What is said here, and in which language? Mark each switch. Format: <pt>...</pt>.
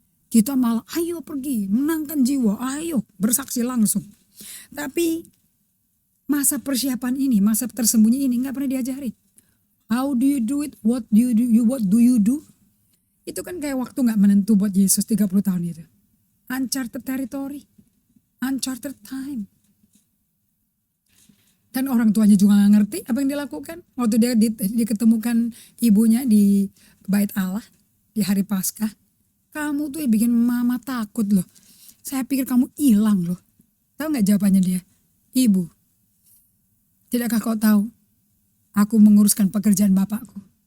<id>Kita malah ayo pergi, menangkan jiwa, ayo bersaksi langsung. Tapi masa persiapan ini, masa tersembunyi ini gak pernah diajarin.</id> <en>How do you do it? What do you do?</en> <id>What do you do? Itu kan kayak waktu gak menentu buat Yesus 30 tahun itu.</id> <en>Uncharted territory, uncharted time.</en> <id>Dan orang tuanya juga gak ngerti apa yang dilakukan. Waktu dia diketemukan ibunya di Bait Allah di hari Paskah. Kamu tuh bikin mama takut loh. Saya pikir kamu hilang loh. Tahu gak jawabannya dia? Ibu, tidakkah kau tahu? Aku menguruskan pekerjaan bapakku.</id>